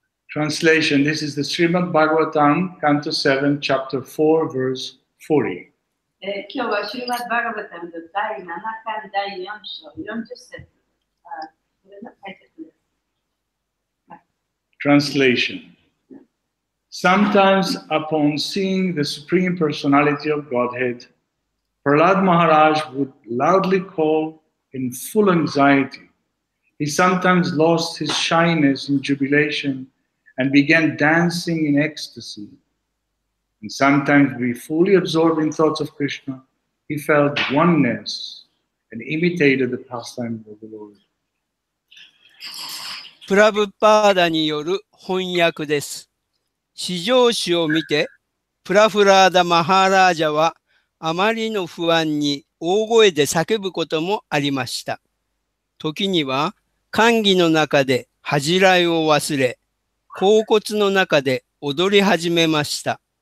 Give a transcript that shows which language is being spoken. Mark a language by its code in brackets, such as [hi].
[en] Translation, this is the Srimad Bhagavatam, Canto 7, Chapter 4, verse 40. [ja] 今日はシュリマッド・バガバタムの第7巻第4章40節。これの解説です。 [en] Translation. Sometimes upon seeing the Supreme Personality of Godhead, Prahlad Maharaj would loudly call in full anxiety. He sometimes lost his shyness in jubilation and began dancing in ecstasy. And sometimes we fully absorbed in thoughts of Krishna. He felt oneness and imitated the pastimes of the Lord. [ja] プラブパーダによる翻訳です。至上主を見て、プラフラーダ・マハーラージャはあまりの不安に大声で叫ぶこともありました。時には、会議の中で恥じらいを忘れ、恍惚の中で踊り始めました。